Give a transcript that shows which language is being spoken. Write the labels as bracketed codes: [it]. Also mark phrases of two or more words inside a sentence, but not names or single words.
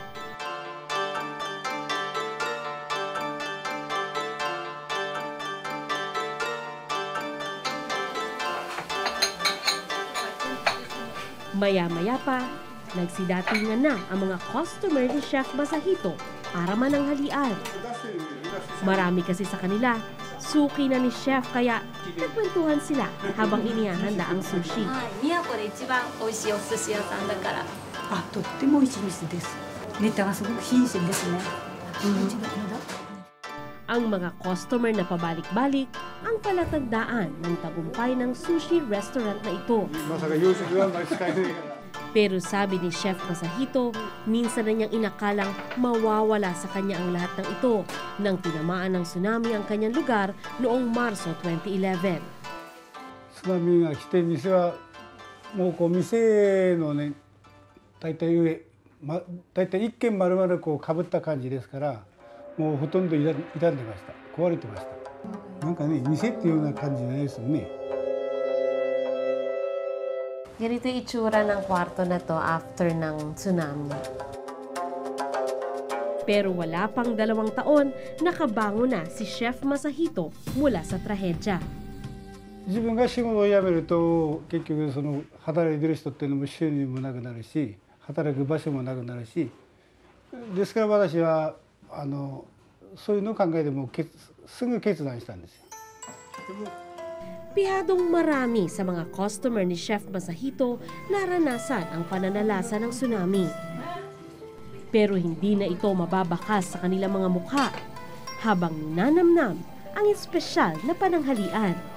[tl] Maya-maya pa, nagsidatingan na ang mga customer ni Chef Masahito para mananghalian. Marami kasi sa kanila, suki na ni Chef kaya nagkwentuhan sila habang inihahanda ang sushi. [ja] 宮古で一番美味しいお寿司屋さんだから。とっても美味しい店です。ネタがすごく新鮮ですね。 [tl] Ang mga customer na pabalik-balik ang palatandaan ng tagumpay ng sushi restaurant na ito. Pero sabi ni Chef Masahito, minsan na niyang inakalang mawawala sa kanya ang lahat ng ito nang tinamaan ng tsunami ang kanyang lugar noong Marso 2011. [ja] 津波が来て店はもうこう店のね大体上、大体一軒丸々こうかぶった感じですから、もうほとんど傷んでました。壊れてました。なんかね、店っていうような感じじゃないですよね。 [tl] Ganito yung itsura ng kwarto na to after ng tsunami. Pero wala pang 2 taon, nakabango na si Chef Masahito mula sa trahedya. [ja] 自分が仕事を辞めると結局その働いてる人っていうのも収入もなくなるし、働く場所もなくなるし、ですから私はそういうのを考えてもすぐ決断したんですよ。 [tl] Pihadong marami sa mga customer ni Chef Masahito naranasan ang pananalasa ng tsunami. Pero hindi na ito mababakas sa kanilang mga mukha habang ninanamnam ang espesyal na pananghalian.